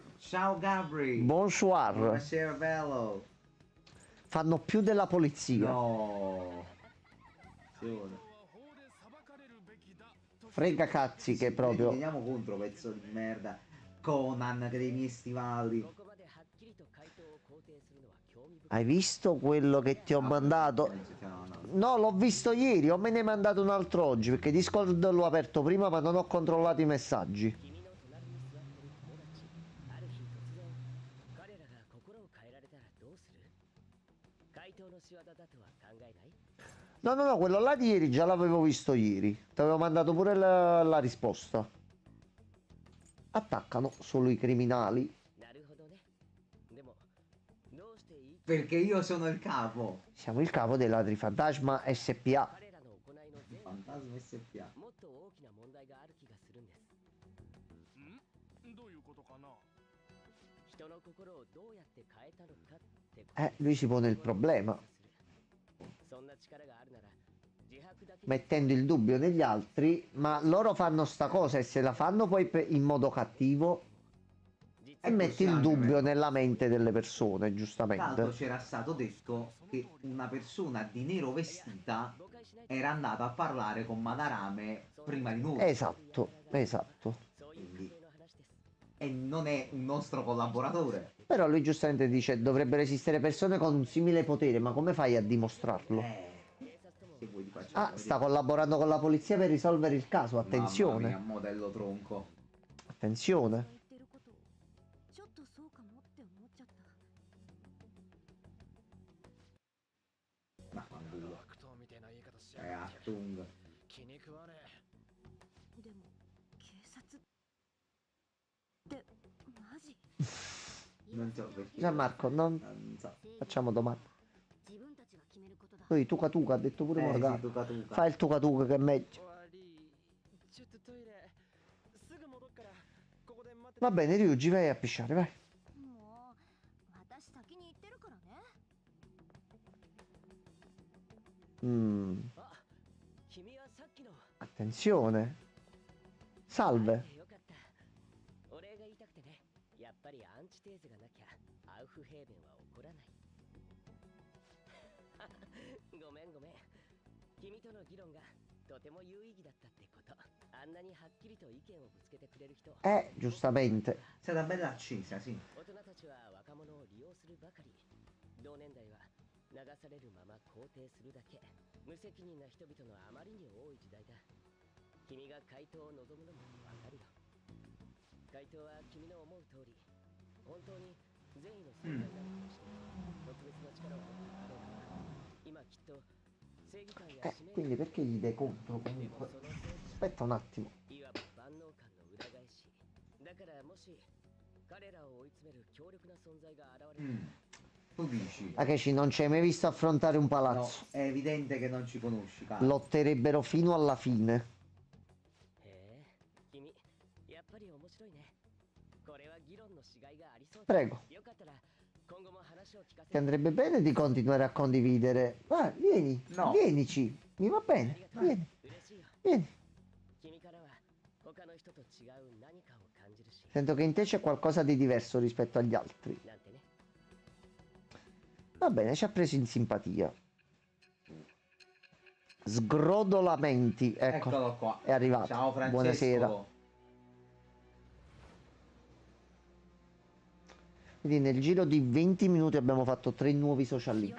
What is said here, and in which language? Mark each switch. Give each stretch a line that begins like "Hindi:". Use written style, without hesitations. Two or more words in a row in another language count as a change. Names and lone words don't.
Italian: Ciao Gabri. bonsoir, Buonasera bello. fanno più della polizia. No. Attenzione. Frega cazzi che Vedi, proprio... veniamo contro, pezzo di merda. Conan che dei miei stivali.
Japanese: ここまではっきりと回答を肯定するのは興味深い
Italian: Hai visto quello che ti ho mandato? No, l'ho visto ieri, o me ne hai mandato un altro oggi, perché Discord l'ho aperto prima ma non ho controllato i messaggi.
Japanese: 君の隣に座ってる友達ある日突然彼らが心を変えられたらどうする回答の仕業だとは考えない
Italian: No, no, no, quello là di ieri già l'avevo visto ieri. Ti avevo mandato pure la risposta. Attaccano solo i criminali.
Japanese: なるほどねでもどうしていい
Italian: Perché io sono il capo. Siamo il capo dei ladri fantasma SPA.
Japanese: 彼らの行いの全部
Italian: Fantasma SPA.
Japanese: もっと大きな問題がある気がするんですどういうことかな人の心をどうやって変えたのかってこと
Italian: Lui si pone il problema,
Japanese: そんな力があるなら自白だけ
Italian: mettendo il dubbio negli altri, ma loro fanno sta cosa e se la fanno poi in modo cattivo e metti il dubbio nella mente delle persone, Tra l'altro giustamente. c'era stato detto che una persona di nero vestita era andata a parlare con Madarame prima di noi. Esatto, esatto.
Japanese: そういう風の話です
Italian: E non è un nostro collaboratore. Però lui giustamente dice dovrebbero esistere persone con un simile potere, ma come fai a dimostrarlo? Se vuoi ti facciamo Ah, sta collaborando con la polizia per risolvere il caso, Mamma mia, attenzione, modello tronco. attenzione.
Japanese: 言ってることちょっとそうかもって思っちゃった
Italian: Ma fanculo.
Japanese: 悪党みたいな言い方しや
Italian: Actung.
Japanese: 気に食わねえでも警察ってマジ
Italian: Non so perché. Gianmarco, non Non so. facciamo domande.
Japanese: 自分たちが決めることだ
Italian: Poi tuca tuca, ha detto pure Sì, Morgana. tuca tuca. Fai il tuca tuca che è meglio.
Japanese: 悪いちょっとトイレすぐ戻っからここで待ってて
Italian: Va bene, Ryuji, vai a pisciare, vai.
Japanese: もう私先に行ってるからねあ君はさっきの
Italian: Attenzione. Salve.
Japanese: よかったお礼が言いたくてねやっぱりアンチテーゼがなきゃアウフヘーベンは起こらないごめんごめん君との議論がとても有意義だったってことあんなにはっきりと意見をぶつけてくれる人
Italian: Giustamente. È stata bella accesa, sì.
Japanese: 大人たちは若者を利用するばかり同年代は流されるまま肯定するだけ無責任な人々のあまりに多い時代だ君が回答を望むのもわかるよ回答は君の思う通り本当に善意の存在なのかもしれない特別な力を持っているかどうかは今きっと正義感や使命
Italian: Quindi perché gli dai contro
Japanese: でも
Italian: comunque?
Japanese: その正義
Italian: Aspetta un attimo.
Japanese: いわば万能感の裏返しだからもし彼らを追い詰める強力な存在が現れる
Italian: Tu dici. Akechi, non ci hai mai visto affrontare un No, palazzo. è evidente che non ci conosci, cara. Lotterebbero fino alla fine.
Japanese: へえ君やっぱり面白いねこれは議論のしがいがありそうだ
Italian: Prego.
Japanese: よかったら今後も話を聞かせ
Italian: Ti
Japanese: て
Italian: andrebbe bene di continuare a condividere. Vai, vieni, No. vienici. Mi va
Japanese: あり
Italian: bene.
Japanese: がとう
Italian: Vieni,
Japanese: 嬉しいよ
Italian: vieni.
Japanese: 君からは他の人と違う何かを感じるし
Italian: Sento che in te c'è qualcosa di diverso rispetto agli altri.
Japanese: なんてね
Italian: Va bene, ci ha preso in simpatia. Sgrodolamenti. Ecco, Eccolo qua. è arrivato. Ciao Francesco. Buonasera. Quindi nel giro di 20 minuti abbiamo fatto 3 nuovi social link.